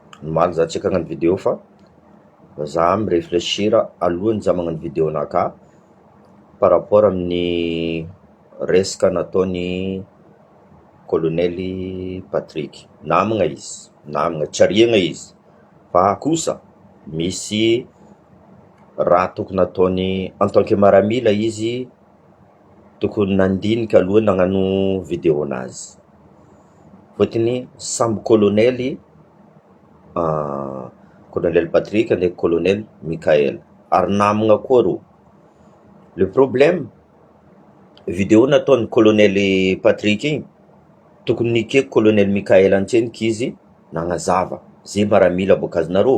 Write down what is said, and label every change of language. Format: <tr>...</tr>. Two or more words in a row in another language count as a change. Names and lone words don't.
<mg>Mal za tsika hagnano vidéo fa za miréfléchira alohany za magnano vidéo naka</mg> <fr>par rapport</fr> <mg>amin'ny resaka nataony Colonely Patrick. Namagna izy, namagna tsy ariagna izy, fa kosa misy raha tokony nataony</mg> <fr>en tant que</fr> <mg>miaramila izy tokony nandinika alohany nagnano vidéo nazy. Fôtony samby colonely, Colonel Patrick ndraiky Colonel Michael, ary namagna koa rô.</mg> <fr>Le problème,</fr> <mg>vidéo nataony Colonel Patrick igny, tokony nikeko Colonel Michael antsenika izy nagnazava, zay miaramila boka azonarô.</mg>